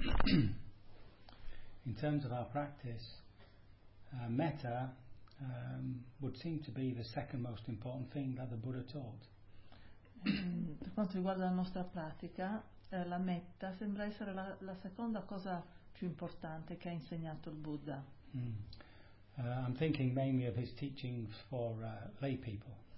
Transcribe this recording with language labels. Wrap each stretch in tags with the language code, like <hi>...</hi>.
<en>in terms of our practice, metta would seem to be the second most important thing that the Buddha taught.</en> <it>Per quanto riguarda la nostra pratica, la metta sembra essere la seconda cosa più importante che ha insegnato il Buddha.</it> <en>I'm thinking mainly of his teachings for lay people.</en>